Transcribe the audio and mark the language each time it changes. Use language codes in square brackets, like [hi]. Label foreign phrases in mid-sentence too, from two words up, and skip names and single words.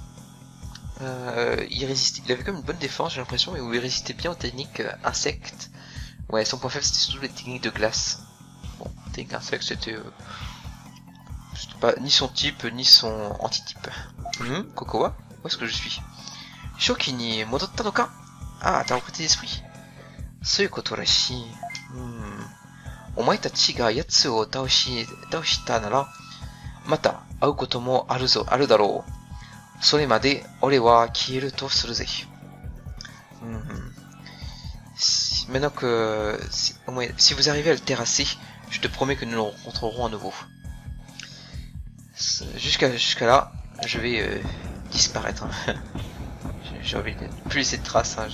[fr] Il résistait, il avait comme une bonne défense, j'ai l'impression, mais où il résistait bien aux techniques insectes. Ouais, son point faible c'était surtout les techniques de glace. Bon, technique insectes c'était pas ni son type ni son antitype. Kokowa, où est-ce que je suis? [ja] 正気に戻ったのか? [fr] Ah, t'as repris tes esprits. [ja] そういうことらしい。お前たちが奴を倒したならまた会うこともあるだろう. それまで俺は消えるとするぜ. [fr] Maintenant que si vous arrivez à le terrasser, je te promets que nous le rencontrerons à nouveau. Jusqu'à là, je vais disparaître. J'ai envie de plus laisser de traces, hein.